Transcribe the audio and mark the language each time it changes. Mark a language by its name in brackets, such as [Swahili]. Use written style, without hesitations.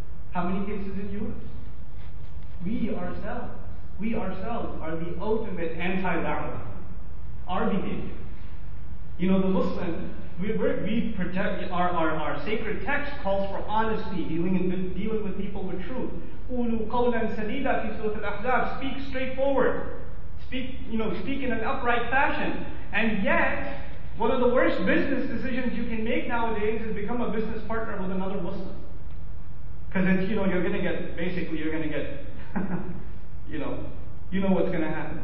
[English] How many cases in Europe? We ourselves are the ultimate anti-da'wah. Our behavior. The Muslim, we protect, our sacred text calls for honesty, dealing with people with truth. [Arabic] قُولُوا قَوْلًا سَدِيدًا في سورة الأحزاب. [English] Speak straightforward. Speak in an upright fashion. And yet, one of the worst business decisions you can make nowadays is become a business partner with another Muslim. Because it's, you're going to get, you know what's going to happen.